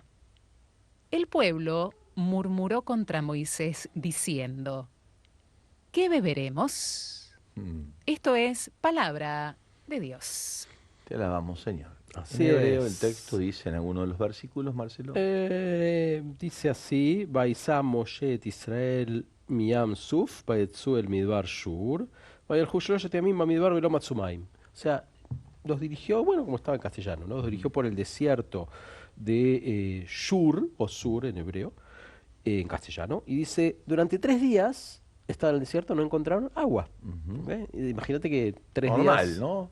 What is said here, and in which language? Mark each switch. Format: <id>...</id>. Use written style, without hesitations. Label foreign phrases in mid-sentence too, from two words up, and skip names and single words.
<es>El pueblo murmuró contra Moisés diciendo, ¿qué beberemos? Esto es palabra de Dios. Te alabamos, Señor. Así En hebreo es. el texto dice en alguno de los versículos, Marcelo. Dice así,</es> <he>ויסע משה את ישראל מים סוף ויצאו אל מדבר שור וילכו שלשת ימים במדבר ולא מצאו מים.</he> <es>O sea, los dirigió, bueno, como estaba en castellano, ¿no? Los dirigió por el desierto de Shur, o Sur en hebreo, en castellano, y dice, durante 3 días estaban en el desierto, no encontraron agua. ¿Ve? Imagínate que 3 Normal, días ¿no?</es>